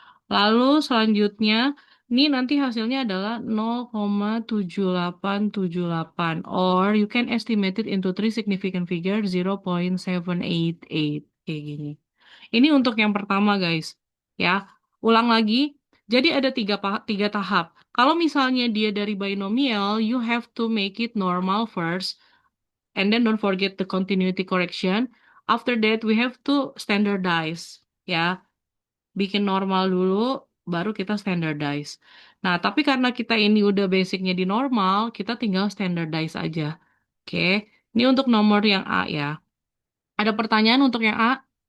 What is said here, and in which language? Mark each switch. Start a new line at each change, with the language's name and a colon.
Indonesian: Lalu selanjutnya, ini nanti hasilnya adalah 0,7878.
English: Or you can estimate it into three significant figure 0,788.
Indonesian: Kayak gini. Ini untuk yang pertama, guys. Ya, ulang lagi. Jadi ada tiga tahap. Kalau misalnya dia dari binomial,
English: you have to make it normal first, and then don't forget the continuity correction. After that, we have to standardize.
Indonesian: Ya, bikin normal dulu, baru kita standardize. Nah, tapi karena kita ini udah basicnya di normal, kita tinggal standardize aja. Oke, ini untuk nomor yang A ya. Ada pertanyaan untuk yang A?